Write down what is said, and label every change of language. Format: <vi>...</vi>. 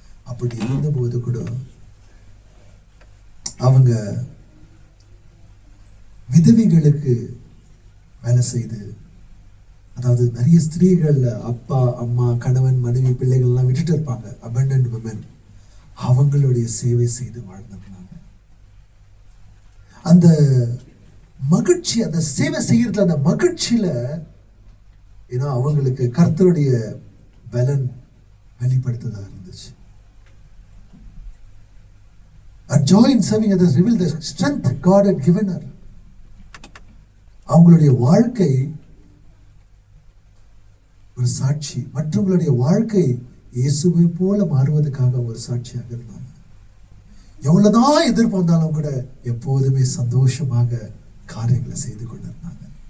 <ta>அப்படி இருந்தபோது கூட அவங்க விதவைகளுக்கு வேலை செய்து, அதாவது நிறைய ஸ்திரீகள் அப்பா அம்மா கணவன் மனைவி பிள்ளைகள்லாம் விட்டுட்டு இருப்பாங்க,</ta> <en>abandoned women,</en> <ta>அவங்களுடைய சேவை செய்து வாழ்ந்தாங்க. அந்த மகிழ்ச்சி, அந்த சேவை செய்யறதுல அந்த மகிழ்ச்சியில ஏன்னா அவங்களுக்கு கர்த்தருடைய பலன் வெளிப்படுத்ததா இருந்துச்சு.</ta> <en>A joy in serving others revealed the strength God had given her.</en> <ta>அவங்களுடைய வாழ்க்கை ஒரு சாட்சி, மற்றவங்களுடைய வாழ்க்கை இயேசுவை போல மாறுவதற்காக ஒரு சாட்சியாக இருந்தாங்க. எவ்வளவுதான் எதிர்ப்பு வந்தாலும் கூட எப்போதுமே சந்தோஷமாக காரியங்களை செய்து கொண்டிருந்தாங்க.</ta>